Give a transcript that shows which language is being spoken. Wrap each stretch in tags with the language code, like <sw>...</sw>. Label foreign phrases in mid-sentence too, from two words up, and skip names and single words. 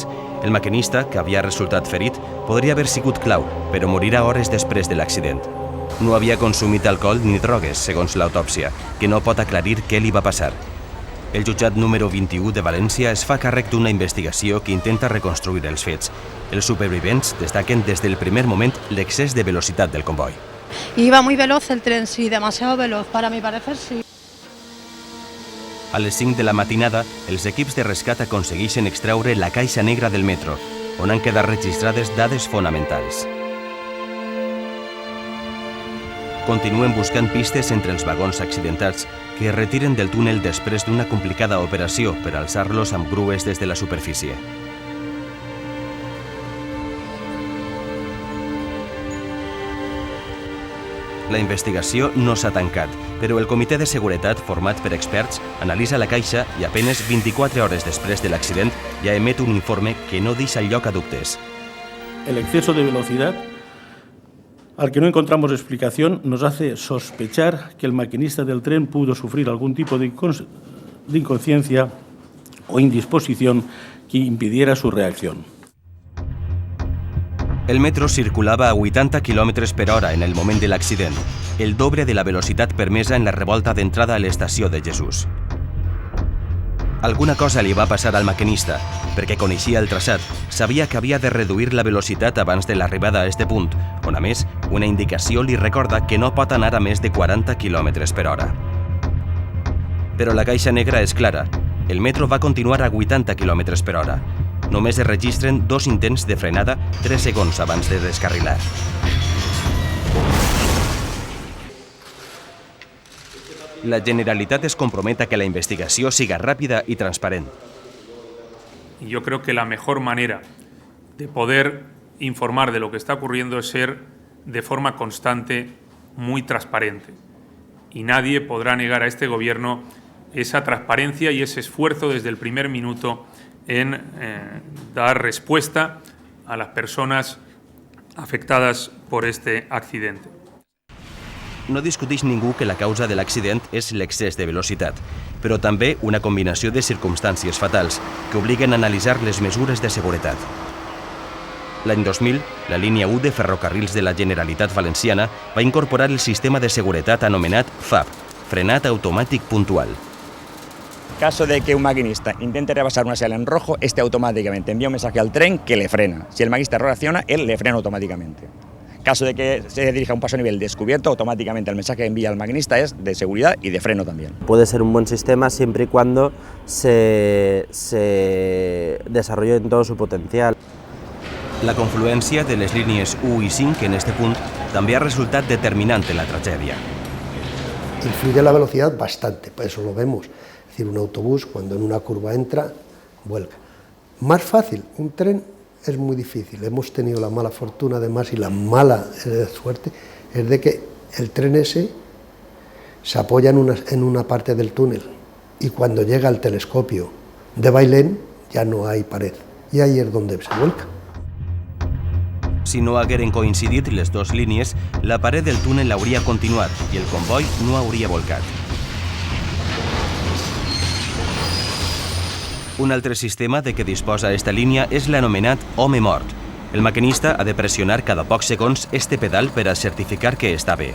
<ca>El maquinista, que havia resultat ferit, podria haver sigut clau, però morirà hores després de l'accident. No havia consumit alcohol ni drogues, segons l'autòpsia, que no pot aclarir què li va passar. El jutjat número 21 de València es fa càrrec d'una investigació que intenta reconstruir els fets. Els supervivents destaquen des del primer moment l'excés de velocitat del comboi.</ca> <es>Iba muy veloz el tren, sí, demasiado veloz, para mi parecer sí.</es> <ca>A les 5 de la matinada, els equips de rescat aconsegueixen extreure la caixa negra del metro, on han quedat registrades dades fonamentals. Continuen buscant pistes entre els vagons accidentats que es retiren del túnel després d'una complicada operació per alçar-los amb grues des de la superfície. La investigació no s'ha tancat, però el comitè de seguretat, format per experts, analitza la caixa i apenas 24 hores després de l'accident ja emet un informe que no deixa lloc a dubtes.</ca> <es>El exceso de velocidad, al que no encontramos explicación, nos hace sospechar que el maquinista del tren pudo sufrir algún tipo de inconsciencia o indisposición que impidiera su reacción.</es> <ca>El metro circulava a 80 km per hora en el moment de l'accident, el doble de la velocitat permesa en la revolta d'entrada a l'estació de Jesús. Alguna cosa li va passar al maquinista, perquè coneixia el traçat, sabia que havia de reduir la velocitat abans de l'arribada a este punt, on a més, una indicació li recorda que no pot anar a més de 40 km per hora. Però la caixa negra és clara, el metro va continuar a 80 km per hora. Només es registren 2 intents de frenada 3 segons abans de descarrilar. La Generalitat es compromet a que la investigació siga ràpida y transparent.</ca> <es>Y yo creo que la mejor manera de poder informar de lo que está ocurriendo es ser de forma constante muy transparente. Y nadie podrá negar a este gobierno esa transparencia y ese esfuerzo desde el primer minuto en dar respuesta a las personas afectadas por este accidente.</es> <ca>No discuteix ningú que la causa de l'accident és l'excés de velocitat, però també una combinació de circumstàncies fatals que obliguen a analitzar les mesures de seguretat. L'any 2000, la línia 1 de ferrocarrils de la Generalitat Valenciana va incorporar el sistema de seguretat anomenat FAP, frenat automàtic puntual.</ca> <es>Caso de que un maquinista intente rebasar una señal en rojo, este automáticamente envía un mensaje al tren que le frena. Si el maquinista reacciona, él le frena automáticamente. Caso de que se dirija a un paso a nivel descubierto, automáticamente el mensaje que envía al maquinista es de seguridad y de freno también. Puede ser un buen sistema siempre y cuando se desarrolle en todo su potencial.</es> <ca>La confluència de les línies 1 i 5 en este punt també ha resultat determinant en la tragèdia.</ca> <es>Influye la velocidad bastante, por eso lo vemos. Es decir, un autobús cuando en una curva entra, vuelca. Más fácil, un tren es muy difícil. Hemos tenido la mala fortuna además y la mala suerte es de que el tren ese se apoya en una parte del túnel y cuando llega al telescopio de Bailén ya no hay pared, y ahí es donde se vuelca.</es> <ca>Si no hagueren coincidit les dues línies, la paret del túnel hauria continuat i el comboi no hauria volcat. Un altre sistema de què disposa esta línia és l'anomenat home mort. El maquinista ha de pressionar cada pocs segons este pedal per a certificar que està bé.</ca>